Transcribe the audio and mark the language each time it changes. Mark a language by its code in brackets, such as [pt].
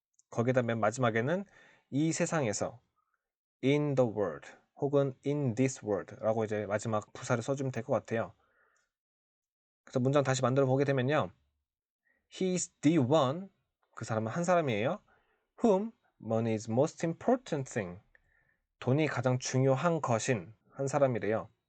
[ko] 거기다 맨 마지막에는 이 세상에서 [en] in the world [ko] 혹은 [en] in this world [ko] 라고 이제 마지막 부사를 써주면 될 것 같아요. 그래서 문장 다시 만들어 보게 되면요. [en] He is the one, [ko] 그 사람은 한 사람이에요. [en] Whom money is most important thing. [ko] 돈이 가장 중요한 것인 한 사람이래요.